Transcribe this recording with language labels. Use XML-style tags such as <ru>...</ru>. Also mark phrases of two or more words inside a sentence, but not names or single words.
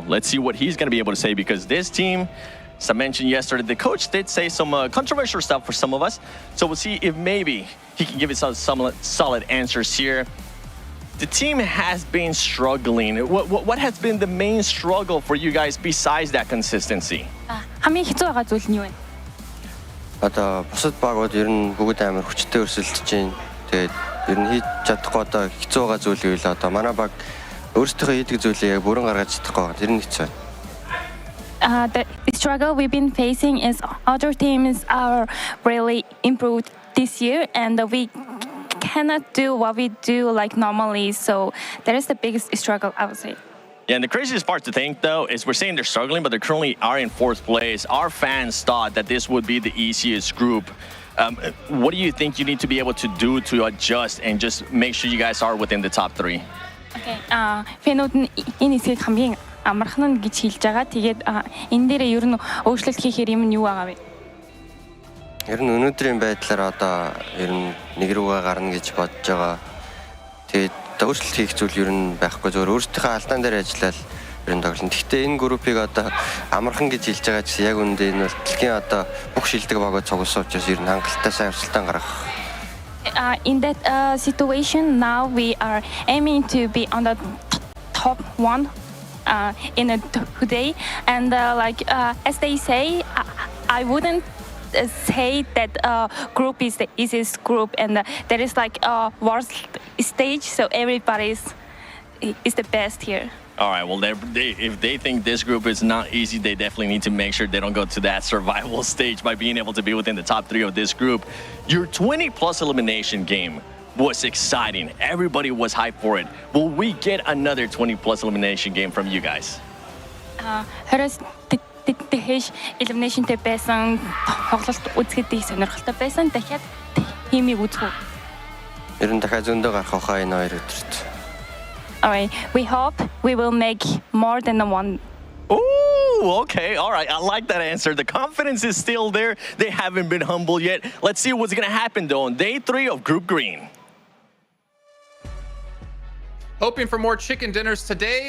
<en>Let's see what he's going to be able to say, because this team, as I mentioned yesterday, the coach did say some controversial stuff for some of us. So we'll see if maybe he can give us some solid answers here. The team has been struggling. What has been the main struggle for you guys besides that consistency?</en> <mn>хамгийн хэцүү байгаа зүйл нь юу вэ? Одоо бусад багууд ер нь бүгд амар хүчтэй өрсөлдөж байна. Тэгээд ер нь хийж чадахгүй одоо хэцүү байгаа зүйл юу вэ? Одоо манай баг өөрсдийнхөө хийдэг зүйлээ бүрэн гаргаж чадахгүй байгаа. Тэр нь хэцүү.</mn> <en>The struggle we've been facing is other teams are really improved this year, and we cannot do what we do like normally. So that is the biggest struggle, I would say. Yeah, and the craziest part to think, though, is we're saying they're struggling, but they currently are in 4th place. Our fans thought that this would be the easiest group. What do you think you need to be able to do to adjust and just make sure you guys are within the top 3? Okay.</en> <mn>Фэнүүд нь энэ хэсгийг хамгийн амархан нь гэж хэлж байгаа. Тэгээд энэ дээрээ ер нь өөрчлөлт хийхээр юм нь юу байгаа вэ? Ер нь өнөөдрийн байдлаар одоо ер нь нэг рүүгээ гарна гэж бодож байгаа. Тэгээд өөрчлөлт хийх зүйл ер нь байхгүй зөвөр өөрсдийнхөө алдаан дээр ажиллаад ер нь тоглоно. Гэхдээ энэ группийг одоо амархан гэж хэлж байгаа чинь яг үүндээ энэ бол дэлхийн одоо бүх шилдэг багууд цугласан учраас ер нь хангалттай сайн өрсөлдөөн гаргах.</mn> <en>In that situation, now we are aiming to be on the top 1 in today, and as they say, I wouldn't say that group is the easiest group, and there is like a worst stage, so everybody is the best here. All right, well, if they think this group is not easy, they definitely need to make sure they don't go to that survival stage by being able to be within the top 3 of this group. Your 20-plus elimination game was exciting. Everybody was hyped for it. Will we get another 20-plus elimination game from you guys?</en> <mn>Тэхэш eliminationтэй байсан тоглолт үзэхэд сонирхолтой байсан. Дахиад тимийг үзэх үү? Ер нь дахиад зөндөө гарах хаа энэ хоёр өдөрт.</mn> <en>All right, we hope we will make more than one. Ooh, okay, all right. I like that answer. The confidence is still there. They haven't been humble yet. Let's see what's going to happen, though, on day 3 of Group Green. Hoping for more chicken dinners today.</en>